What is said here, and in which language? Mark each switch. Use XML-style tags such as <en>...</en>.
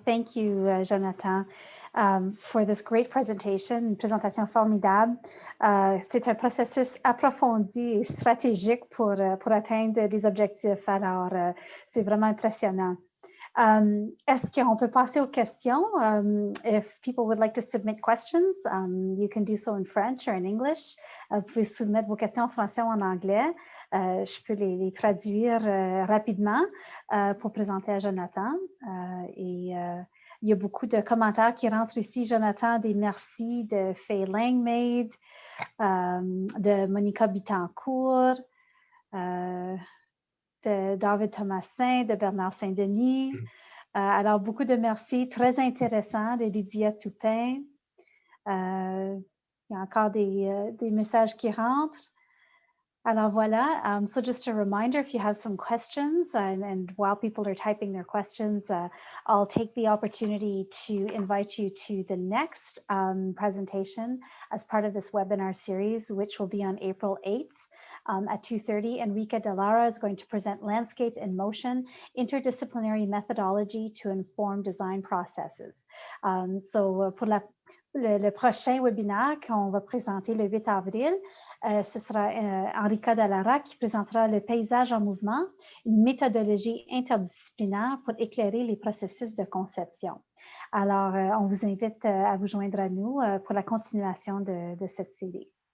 <en>Thank you, Jonathan, for this great presentation,</en> <fr>une présentation formidable. C'est un processus approfondi et stratégique pour atteindre les objectifs. Alors, c'est vraiment impressionnant. Est-ce qu'on peut passer aux questions?</fr> <en>If people would like to submit questions, you can do so in French or in English.</en> <fr>Vous pouvez soumettre vos questions en français ou en anglais. Je peux les traduire rapidement pour présenter à Jonathan. Il y a beaucoup de commentaires qui rentrent ici. Jonathan, des merci de Faye Langmaid, de Monica Bitancourt, de David Thomasin, de Bernard Saint-Denis. Alors, beaucoup de merci. Très intéressant de Lydia Toupin. Il y a encore des messages qui rentrent. Alors voilà,</fr> <en>so just a reminder, if you have some questions, and while people are typing their questions, I'll take the opportunity to invite you to the next presentation as part of this webinar series, which will be on April 8th. At 2:30, Enrique Delara is going to present Landscape in Motion, Interdisciplinary Methodology to Inform Design Processes.</en> <fr>Pour le prochain webinaire qu'on va présenter le 8 avril, ce sera Enrique Delara qui présentera le paysage en mouvement, une méthodologie interdisciplinaire pour éclairer les processus de conception. Alors, on vous invite à vous joindre à nous pour la continuation de cette série.</fr>